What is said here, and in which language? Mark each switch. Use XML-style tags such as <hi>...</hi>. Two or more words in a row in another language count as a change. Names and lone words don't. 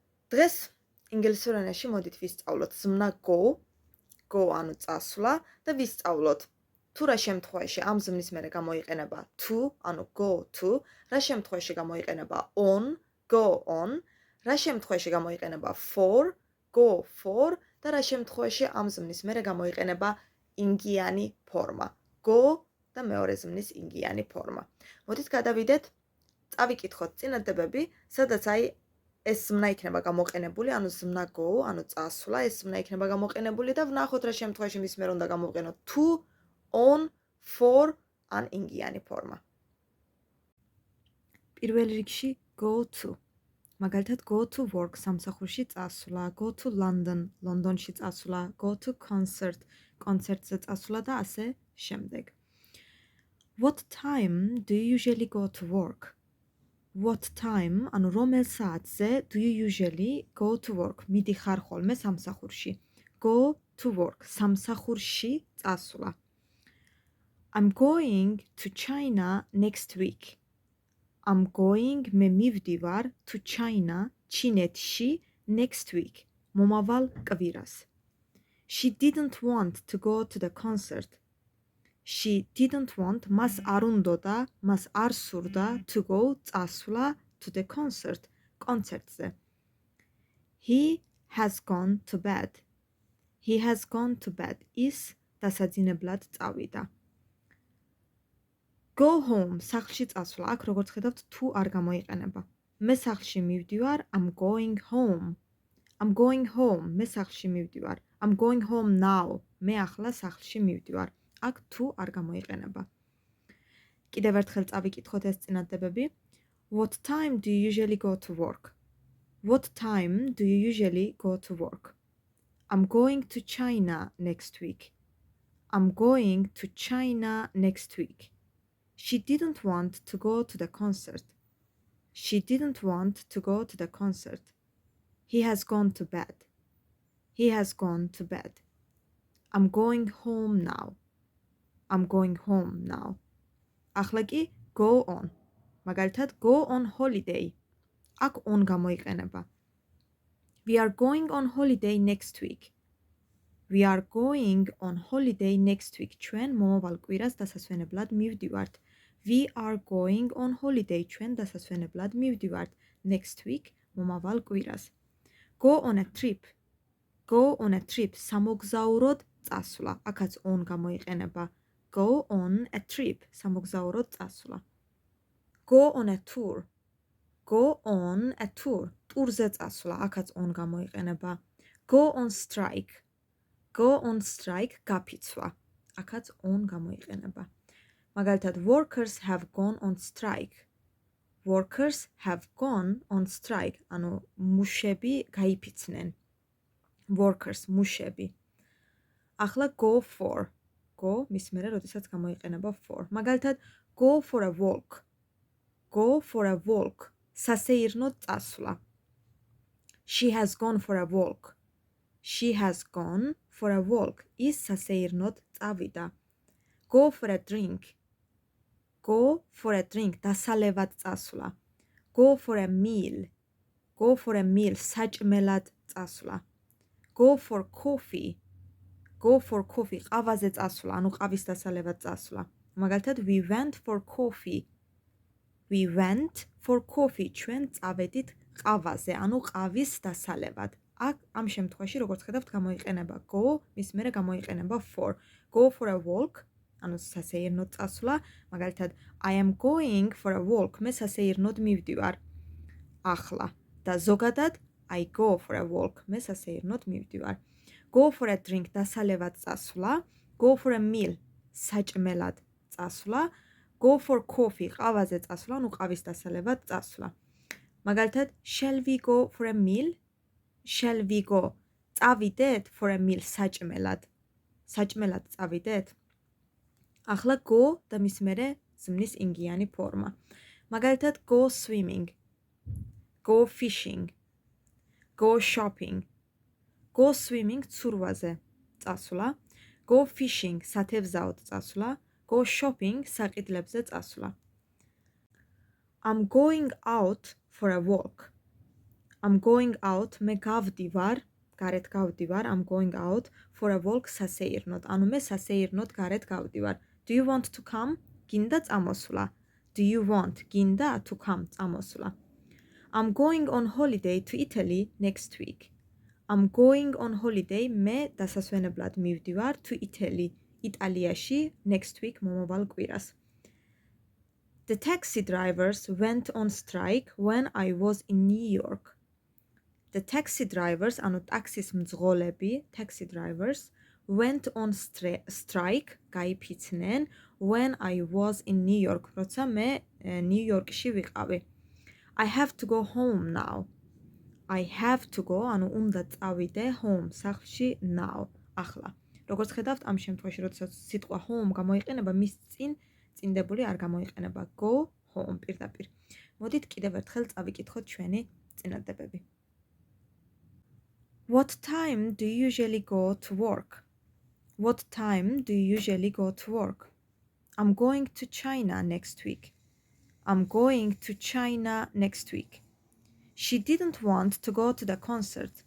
<ka>დღეს ინგლისურ ენაში მოდით ვისწავლოთ ზმნა go ანუ წასვლა და ვისწავლოთ თუ რა შემთხვევაში ამ ზმნის მერე გამოიყენება to ანუ</ka> <en>go to,</en> <ka>რა შემთხვევაში გამოიყენება</ka> <en>go on,</en> <ka>რა შემთხვევაში გამოიყენება</ka> <en>go for</en> <ka>და რა შემთხვევაში ამ ზმნის მერე გამოიყენება ინგიანი ფორმა go და მეორე ზმნის ინგიანი ფორმა. მოდით გადავიდეთ, წავიკითხოთ წინადადებები, სადაც ეს ზმნა იქნება გამოყენებული, ანუ ზმნა go, ანუ წასვლა, ეს ზმნა იქნება გამოყენებული და ვნახოთ რა შემთხვევაში მის მერე უნდა გამოვყენოთ</ka> <en>to, on, for</en> <ka>ან ინგიანი ფორმა. პირველ რიგში</ka> <en>go to.</en> <ka>მაგალითად</ka> <en>go to work</en> <ka>სამსახურში წასვლა,</ka> <en>go to London</en> <ka>ლონდონში წასვლა,</ka> <en>go to concert</en> <ka>კონცერტზე წასვლა და ასე შემდეგ.</ka> <en>What time do you usually go to work? What time,</en> <ka>ანუ რომელ საათზე</ka> <en>do you usually go to work?</en> <ka>მიდიხარ ხოლმე სამსახურში.</ka> <en>Go to work</en> <ka>სამსახურში წასვლა.</ka> <en>I'm going to China next week. I'm going</en> <ka>მე მივდივარ</ka> <en>to China ჩინეთში next week.</en> <ka>მომავალ კვირას.</ka> <en>She didn't want to go to the concert. She didn't want</en> <ka>მას არ უნდოდა, მას არ სურდა</ka> <en>to go წასვლა to the concert კონცერტზე. He has gone to bed. He has gone to bed.</en> <ka>ის დასაძინებლად წავიდა.</ka> <en>Go home</en> <ka>სახლში წასვლა. აქ როგორც ხედავთ to არ გამოიყენება. მე სახლში მივდივარ,</ka> <en>I'm going home. I'm going home.</en> <ka>მე სახლში მივდივარ.</ka> <en>I'm going home now.</en> <ka>მე ახლა სახლში მივდივარ. აქ to არ გამოიყენება. კიდევ ერთხელ წავიკითხოთ ეს წინადადებები.</ka> <en>What time do you usually go to work? What time do you usually go to work? I'm going to China next week. I'm going to China next week. She didn't want to go to the concert. She didn't want to go to the concert. He has gone to bed. He has gone to bed. I'm going home now. I'm going home now.</en> <ka>ახლა კი</ka> <en>go on. მაგალითად go on holiday.</en> <ka>აქ on გამოიყენება.</ka> <en>We are going on holiday next week. We are going on holiday next week.</en> <ka>ჩვენ მომავალ კვირას დასასვენებლად მივდივართ.</ka> <en>We are going on holiday.</en> <ka>ჩვენ დასასვენებლად მივდივართ.</ka> <en>Next week</en> <ka>მომავალ კვირას.</ka> <en>Go on a trip. Go on a trip.</en> <ka>სამოგზაუროდ წასვლა. აქაც on გამოიყენება.</ka> <en>Go on a trip.</en> <ka>სამოგზაუროდ წასვლა.</ka> <en>Go on a tour. Go on a tour.</en> <ka>ტურზე წასვლა. აქაც on გამოიყენება.</ka> <en>Go on strike. Go on strike.</en> <ka>გაფიცვა. აქაც on გამოიყენება. მაგალითად</ka> <en>workers have gone on strike. Workers have gone on strike.</en> <ka>ანუ მუშები გაიფიცნენ. Workers მუშები. ახლა</ka> <en>go for.</en> <ka>Go მის მერე როდესაც გამოიყენება for.</ka> <en>მაგალითად go for a walk. Go for a walk.</en> <ka>სასეირნოდ წასვლა.</ka> <en>She has gone for a walk. She has gone for a walk.</en> <ka>ის სასეირნოდ წავიდა.</ka> <en>Go for a drink. Go for a drink.</en> <ka>დასალევად წასვლა.</ka> <en>Go for a meal. Go for a meal.</en> <ka>საჭმელად წასვლა.</ka> <en>Go for coffee. Go for coffee.</en> <ka>ყავაზე წასვლა, ანუ ყავის დასალევად წასვლა.</ka> <en>მაგალითად we went for coffee. We went for coffee.</en> <ka>ჩვენ წავედით ყავაზე, ანუ ყავის დასალევად. აქ ამ შემთხვევაში როგორც ხედავთ გამოიყენება go, მის მერე გამოიყენება for.</ka> <en>Go for a walk,</en> <ka>ანუ სასეირნოდ წასვლა.</ka> <en>მაგალითად I am going for a walk.</en> <ka>მე სასეირნოდ მივდივარ. ახლა და ზოგადად</ka> <en>I go for a walk.</en> <ka>მე სასეირნოდ მივდივარ.</ka> <en>Go for a drink.</en> <ka>დასალევად წასვლა.</ka> <en>Go for a meal.</en> <ka>საჭმელად წასვლა.</ka> <en>Go for coffee.</en> <ka>ყავაზე წასვლა, ანუ ყავის დასალევად წასვლა.</ka> <en>მაგალითად shall we go for a meal? Shall we go? წავიდეთ for a meal.</en> <ka>საჭმელად. საჭმელად წავიდეთ. ახლა go და მის მერე ზმნის ინგიანი ფორმა.</ka> <en>მაგალითად go swimming. Go fishing. Go shopping. Go swimming</en> <ka>ცურვაზე წასვლა.</ka> <en>Go fishing</en> <ka>სათევზაოდ წასვლა.</ka> <en>Go shopping</en> <ka>საყიდლებზე წასვლა.</ka> <en>I'm going out for a walk. I'm going out,</en> <ka>მე გავდივარ, გარეთ გავდივარ,</ka> <en>I'm going out for a walk სასეირნოდ.</en> <ka>ანუ მე სასეირნოდ გარეთ გავდივარ.</ka> <en>Do you want to come?</en> <ka>გინდა წამოსვლა.</ka> <en>Do you want?</en> <ka>გინდა</ka> <en>to come</en> <ka>წამოსვლა.</ka> <en>I'm going on holiday to Italy next week. I'm going on holiday</en> <ka>მე დასასვენებლად მივდივარ</ka> <en>to Italy.</en> <ka>იტალიაში</ka> <en>next week</en> <ka>მომავალ კვირას.</ka> <en>The taxi drivers went on strike when I was in New York. The taxi drivers,</en> <ka>ანუ ტაქსის მძღოლები,</ka> <en>taxi drivers, went on strike, გაიფიცნენ, when I was in New York,</en> <ka>როცა მე New York-ში ვიყავი.</ka> <en>I have to go home now. I have to go,</en> <ka>ანუ უნდა წავიდე home, სახლში now, ახლა. როგორც ხედავთ, ამ შემთხვევაში, როდესაც სიტყვა home გამოიყენება, მის წინ წინდებული არ გამოიყენება.</ka> <en>Go home პირდაპირ.</en> <ka>მოდით კიდევ ერთხელ წავიკითხოთ ჩვენი წინადადებები.</ka> <en>What time do you usually go to work? What time do you usually go to work? I'm going to China next week. I'm going to China next week. She didn't want to go to the concert.</en>